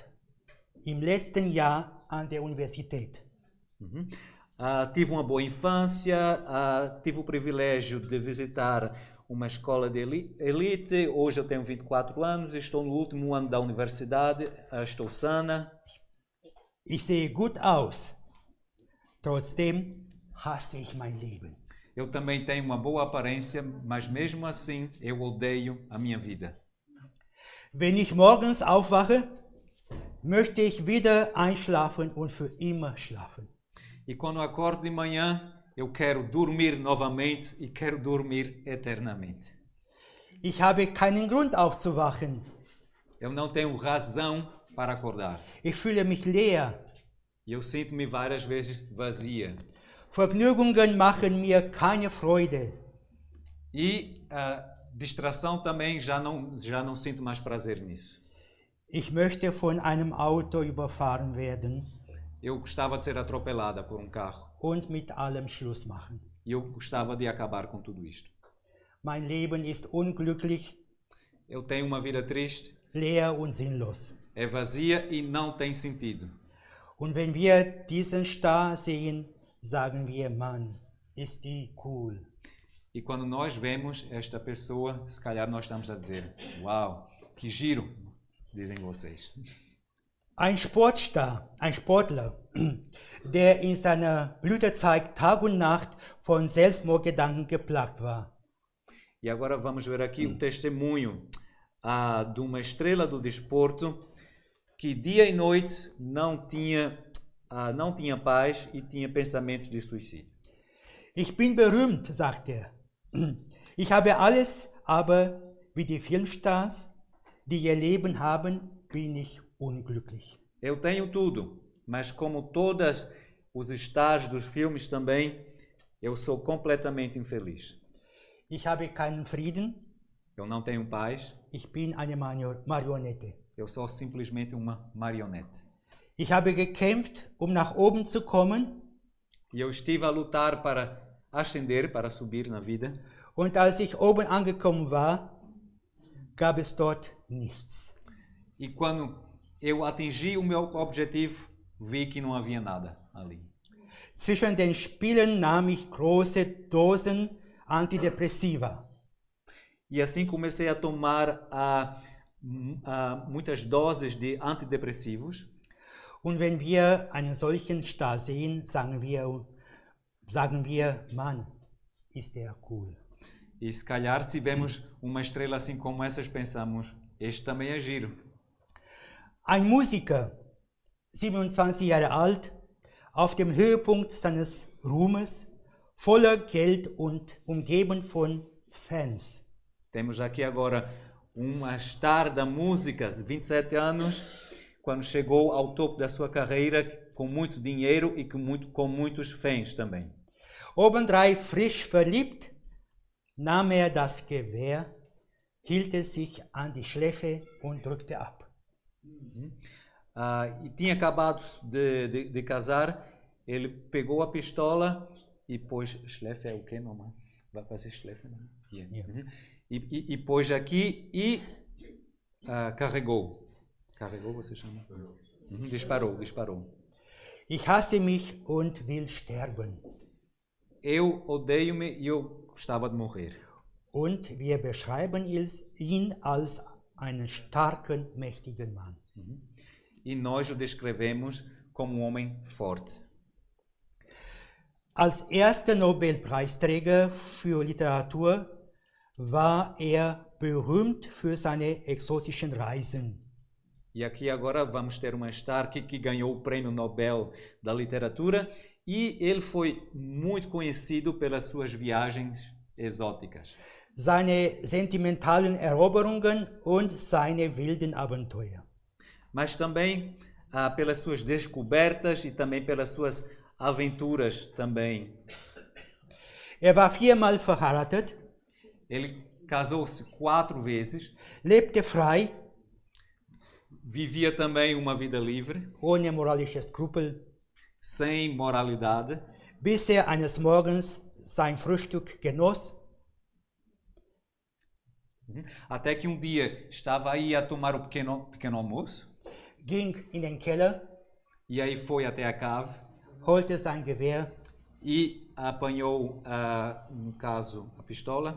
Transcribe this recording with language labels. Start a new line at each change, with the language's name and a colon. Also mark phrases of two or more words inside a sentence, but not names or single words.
German: Im letzten Jahr an der Universität.
Portuguese: Tive uma boa infância, tive o privilégio de visitar uma escola de elite. Hoje eu tenho 24 anos, estou no último ano da universidade, estou sana.
German: Ich sehe gut aus. Trotzdem hasse ich mein Leben.
Portuguese: Eu também tenho uma boa aparência, mas mesmo assim eu odeio a minha vida.
German: Wenn ich morgens aufwache, möchte ich wieder einschlafen und für immer schlafen.
Portuguese: E quando eu acordo de manhã, eu quero dormir novamente e quero dormir eternamente.
German: Ich habe keinen Grund aufzuwachen.
Portuguese: Eu não tenho razão para acordar.
German: Ich fühle mich leer.
Portuguese: E eu sinto-me várias vezes vazia.
German: Vergnügungen machen mir keine Freude.
Portuguese: E a distração também já não sinto mais prazer nisso.
German: Ich möchte von einem Auto überfahren werden
Portuguese: Eu gostava de ser atropelada por um carro.
German: und mit allem Schluss machen.
Portuguese: E eu gostava de acabar com tudo isto.
German: Mein Leben ist unglücklich,
Portuguese: Eu tenho uma vida triste,
German: leer und sinnlos.
Portuguese: é vazia e não tem sentido.
German: Und wenn wir diesen Star sehen, sagen wir, Mann, ist die cool.
Portuguese: E quando nós vemos esta pessoa, se calhar nós estamos a dizer, uau, que giro, dizem vocês.
German: Ein Sportstar, ein Sportler, der in seiner Blütezeit Tag und Nacht von Selbstmordgedanken geplagt war.
Portuguese: E agora vamos ver aqui o testemunho de uma estrela do desporto que dia e noite não tinha paz e tinha pensamentos de suicídio.
German: Ich bin berühmt, sagt er. Ich habe alles, aber wie die Filmstars, die ihr Leben haben, bin ich unglücklich.
Portuguese: Eu tenho tudo, mas como todas os stars dos filmes também, eu sou completamente infeliz.
German: Ich habe keinen Frieden,
Portuguese: Eu não tenho paz,
German: ich bin eine Marionette.
Portuguese: eu sou simplesmente uma marionete.
German: Ich habe gekämpft, um nach oben zu kommen,
Portuguese: E eu estive a lutar para ascender, para subir na vida.
German: und als ich oben angekommen war, gab es dort nichts.
Portuguese: E quando eu atingi o meu objetivo, vi que não havia nada ali.
German: Zwischen den Spielen nahm ich große Dosen Antidepressiva.
Portuguese: E assim comecei a tomar muitas doses de antidepressivos.
German: Und wenn wir einen solchen Star sehen, sagen wir, Mann, ist der cool.
Portuguese: E se calhar, se vemos uma estrela assim como essas, pensamos, este também é giro.
German: Ein Musiker, 27 Jahre alt, auf dem Höhepunkt seines Ruhmes, voller Geld und umgeben von Fans.
Portuguese: Temos aqui agora uma star da música, 27 anos, quando chegou ao topo da sua carreira, com muito dinheiro e com muitos fãs também.
German: Obendrein frisch verliebt, nahm er das Gewehr, hielt es sich an die Schläfe und drückte ab.
Portuguese: E tinha acabado de casar, ele pegou a pistola e pôs... Schläfe é o quê, mamãe? Vai fazer Schläfe, não? Yeah. Uhum. E pôs aqui e carregou. Carregou, você chama? Disparou.
German: Ich hasse mich und will sterben.
Portuguese: Eu odeio-me e eu gostava de morrer.
German: Und wir beschreiben ihn als einen starken, mächtigen Mann.
Portuguese: E nós o descrevemos como um homem forte.
German: Als erster Nobelpreisträger für Literatur war er berühmt für seine exotischen Reisen.
Portuguese: E aqui agora vamos ter uma star que ganhou o Prêmio Nobel da Literatura e ele foi muito conhecido pelas suas viagens exóticas.
German: Seine sentimentalen Eroberungen und seine wilden Abenteuer.
Portuguese: Mas também pelas suas descobertas e também pelas suas aventuras também.
German: Er war 4-mal verheiratet.
Portuguese: Ele casou-se 4 vezes.
German: Lebte frei.
Portuguese: Vivia também uma vida livre.
German: Ohne moralische Skrupel.
Portuguese: Sem moralidade.
German: Bis er eines Morgens sein Frühstück genoss.
Portuguese: Até que um dia estava aí a tomar o pequeno almoço.
German: Ging in den Keller.
Portuguese: E aí foi até a cave.
German: Holte sein Gewehr.
Portuguese: E apanhou, no caso, a pistola.